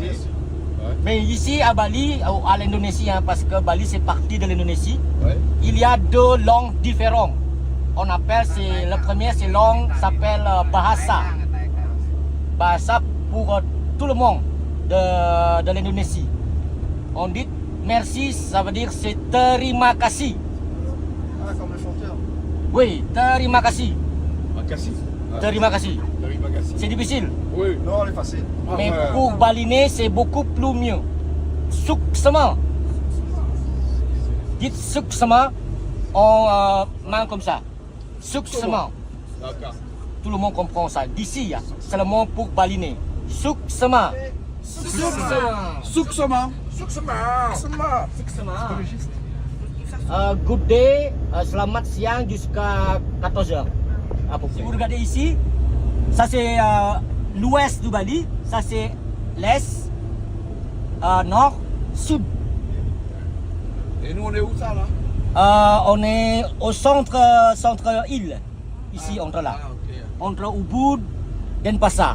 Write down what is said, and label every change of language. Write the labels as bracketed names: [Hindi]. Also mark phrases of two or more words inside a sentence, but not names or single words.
[French] Mais ici à Bali, à l'Indonésie, hein, parce que Bali c'est partie de l'Indonésie, Ouais. il y a deux langues différentes. On appelle, le premier c'est langue s'appelle Bahasa. Bahasa pour tout le monde de l'Indonésie. On dit merci, ça veut dire c'est [Indonesian] terima kasih. [French] Ah, comme le chanteur. Oui, [Indonesian] terima kasih. Makassi. Terima kasih. Terima kassi. [French] C'est difficile. Oui. Non, elle est facile. Mais pour Balinais, c'est beaucoup plus mieux. [Balinese] Suksema. [French] Dites suksema en main comme ça. [Balinese] Suksema. [French] D'accord. Tout le monde comprend ça. D'ici, seulement pour Balinais. Suksema. [Balinese] Suksema. Suksema. [English] Good day, [Indonesian] selamat siang jusqu'à 14h. [French] Si vous regardez ici, ça c'est l'ouest du Bali, ça c'est l'est, nord, sud. Et nous on est où ça là? On est au centre-île, ici entre là, entre Ubud et Denpasar.